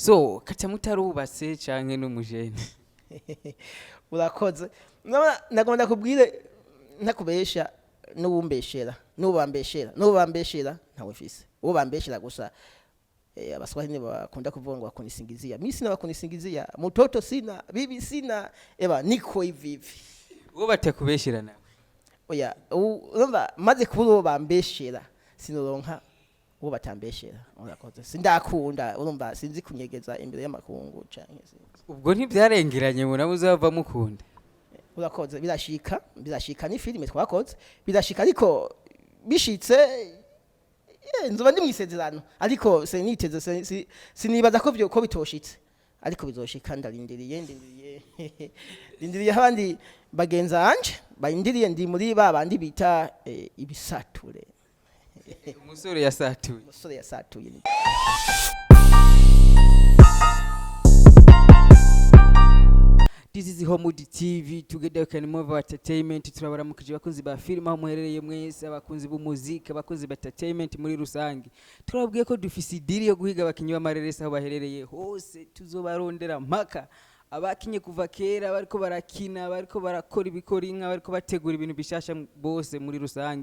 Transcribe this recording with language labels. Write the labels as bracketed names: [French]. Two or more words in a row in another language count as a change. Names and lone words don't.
[Rundi] So KATAMUTI arubatse canke n'umujene? urakoze nagomba kubwire ntakubesha n'ubambeshera ntawe mfise uwo bambeshera gusa abaswahili bakunda kuvuga ngo [Swahili] bakunisingizia mimi sina bakunisingizia mtoto sina bibi sina niko hivi [Rundi] uwo batakubeshera nawe oya urumva maze kubura uwo bambeshera sinoronka uwo batambeshera urakoze sindakunda urumva sinzi kunyegeza imbere y'amakungu canke ubwo ntibyarengeranye ngo nawe uzava mukunda urakoze birashika ni filime twakoze birashika ariko bishitse nzoba ndi mwisezerano ariko seniteze sinibaza ko bitoshitse ariko bizoshika ndindiriye abandi bagenza anje bayindiriye ndi muri babandi bita ibisature umusore yasatuye [English] This is Homewood TV, together we can move entertainment. [Rundi] Turabaramukije bakunzi ba film aho muherereye mwese, abakunzi b'umuziki, abakunzi ba entertainment muri rusangi. Turabwiye ko dufise idiri yo guhiga abakinyi b'amareresi aho baherereye hose, tuzobarondera mpaka abakinye kuva kera bariko barakina, bariko barakora ibikorinka, bariko bategura ibintu bishasha bose muri rusangi.